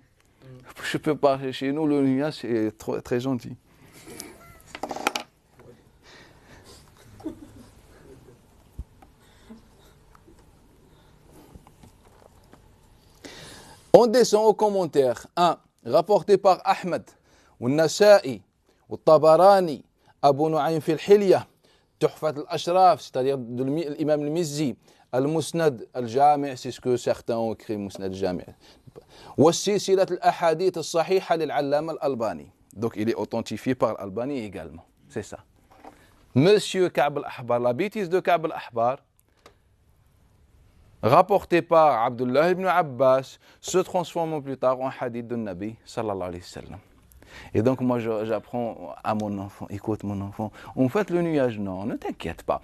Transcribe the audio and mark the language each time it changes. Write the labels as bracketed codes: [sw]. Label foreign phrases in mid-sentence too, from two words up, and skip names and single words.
[fr] Je peux pas, chez nous, le nuage, c'est très, très gentil. On descend aux commentaires. 1. Rapporté par Ahmed, Nasa'i, Tabarani, Abu Nu'aym fil Hilya, Tuhfat al-Ashraf, c'est-à-dire de l'imam al-Mizzi. Al-Musnad al-Jami', c'est ce que certains ont écrit, Musnad al-Jami'. [ar] وسلسلة الأحاديث الصحيحة للعلامة الألباني. [fr] Donc il est authentifié par al-Albani également. C'est ça. Monsieur Ka'b al-Ahbar, la bêtise de Ka'b al-Ahbar, rapporté par Abdullah ibn Abbas, se transforme plus tard en hadith de Nabi [ar] صلى الله عليه وسلم. [fr] Et donc moi j'apprends à mon enfant, écoute mon enfant, en fait le nuage, non, ne t'inquiète pas.